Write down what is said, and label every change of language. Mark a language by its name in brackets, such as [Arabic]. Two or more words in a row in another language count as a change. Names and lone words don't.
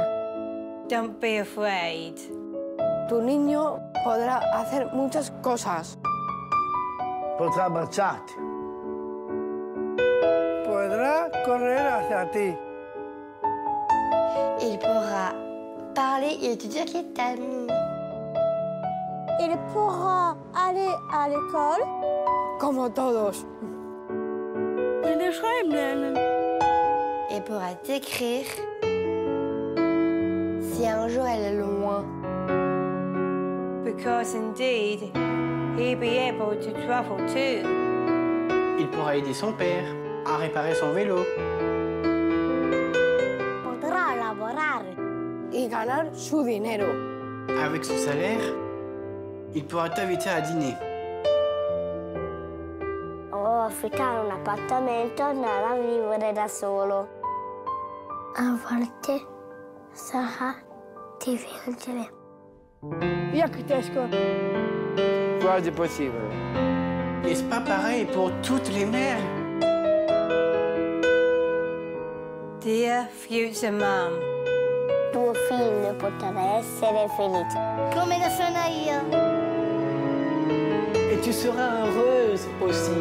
[English] don't be afraid. [Spanish] Tu niño podrá hacer muchas cosas. Podrá abrazarte. Podrá correr hacia ti. [French] Il pourra parler et te dire qu'il t'aime. Il pourra aller à l'école. [Spanish] Como todos. [German] Il schreiben lernen. [French] Elle pourra t'écrire si un jour elle est loin. [English] Because indeed, he'll be able to travel too. [French] Il pourra aider son père à réparer son vélo. [Italian] Potrà lavorare. [Spanish] Y ganar su dinero. [French] Avec son salaire, il pourra t'inviter à dîner. [Italian] O affittare un appartamento e andare a vivere da solo. A volte sarà difficile. [Czech] Jak těžko. [Italian] Quasi possibile. [French] N'est-ce pas pareil pour toutes les mères? [English] Dear future mum, [Italian] Tuo figlio potrà essere felice. Come lo sono io. [French] Et tu seras heureuse aussi.